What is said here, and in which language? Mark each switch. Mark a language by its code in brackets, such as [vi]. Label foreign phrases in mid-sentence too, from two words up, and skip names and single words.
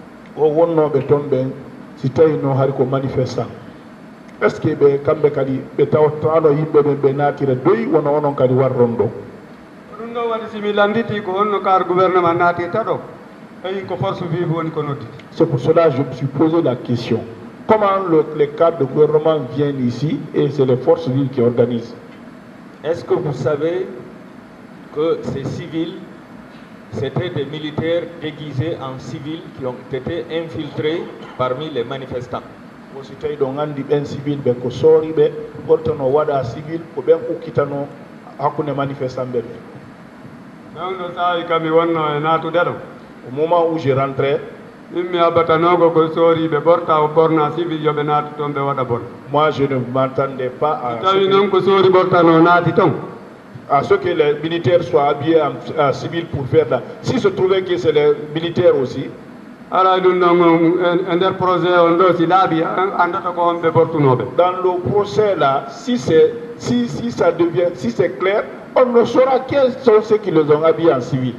[fr] Est-ce que [ff] be kambe kadi be tawtano yimbe be natire doyi wono onon kadi warrondo dum do wadi similanditi ko honno kar gouvernement nati tado ay ko [fr] force vive [ff] woni ko noti. [fr] C'est pour cela que je me suis posé la question, comment les cadres de gouvernement viennent ici et c'est les forces vives qui organisent. Est-ce que vous savez que ces civils c'était des militaires déguisés en civils qui ont été infiltrés parmi les manifestants? [ff] Si tawi ɗo gandi ɓen civil ɓe ko sooriɓe ɓortono waɗa civil ko ɓen ukkitano hakkunde manifestant ɓe ɓe. ɗon ɗo saawi kami wonno e natude ɗo [fr] au moment où je rentrais [ff] mi abatanogo ko sooriɓe ɓorta o ɓorna civil yoɓe naati toon ɓe waɗa bon. [fr] Moi je ne m'entendais pas à [ff] tawi noon ko soori ɓortano naati toon [fr] à ce que les militaires soient habillés en civil pour faire là. Si se trouvait que c'est les militaires aussi. Dans le procès là, si c'est clair, on ne saura quels sont ceux qui les ont habillés en civil.